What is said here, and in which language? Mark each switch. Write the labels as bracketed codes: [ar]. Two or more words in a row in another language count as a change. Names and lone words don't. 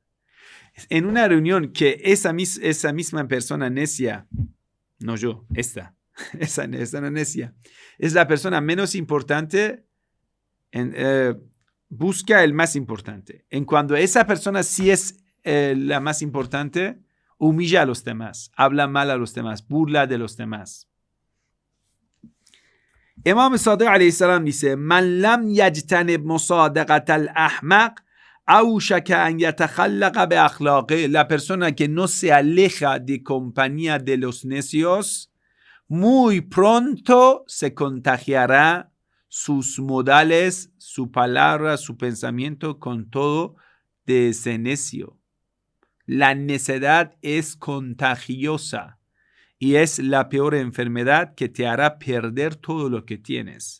[es] En una reunión que esa misma persona necia, no yo, esa no necia, es la persona menos importante. busca el más importante. En cuando esa persona sí es la más importante, humilla a los demás, habla mal a los demás, burla de los demás. [ar] Imam Sadiq عليه السلام dice: من لم يجتنب مصادقة الأحمق أوشك أن يتخلق ب أخلاقه. [es] La persona que no se aleja de compañía de los necios, muy pronto se contagiará sus modales, su palabra, su pensamiento con todo de ese necio. La necedad es contagiosa y es la peor enfermedad que te hará perder todo lo que tienes.